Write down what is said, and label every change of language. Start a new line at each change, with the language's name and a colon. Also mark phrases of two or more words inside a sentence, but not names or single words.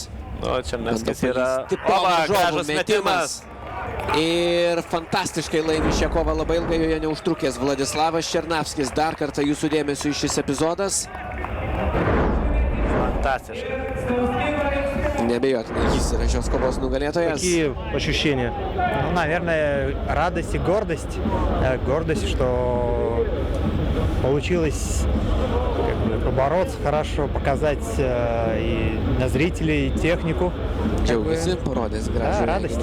Lithuanian: Černavskis yra gražus metimas. Ir fantastiškai laimi šią kovą, labai ilgai joje neužtrukęs Vladislavas Černavskis. Dar kartą jūsų dėmesio šis epizodas. Fantastiškai. Nebejotinai, jis yra šios ковos nugalėtojas.
Russian: Какие ощущения? Ну, наверное, радость и гордость. Гордость, что получилось побороться хорошо, показать и на зрителей, и технику. Радость.